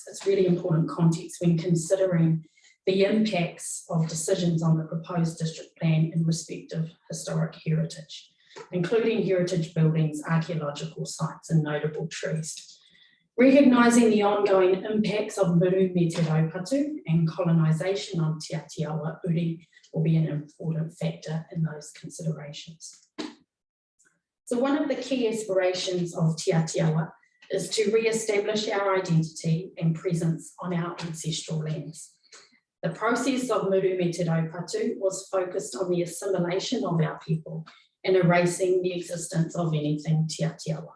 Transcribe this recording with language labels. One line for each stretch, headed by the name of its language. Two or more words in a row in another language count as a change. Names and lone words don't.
English: It's really important context when considering the impacts of decisions on the proposed district plan in respect of historic heritage, including heritage buildings, archaeological sites and notable trees. Recognising the ongoing impacts of
Māori: Muru me te Raupatu
English: and colonisation on Te Atiawa Uri will be an important factor in those considerations. So one of the key aspirations of Te Atiawa is to re-establish our identity and presence on our ancestral lands. The process of
Māori: Muru me te Raupatu
English: was focused on the assimilation of our people and erasing the existence of anything Te Atiawa.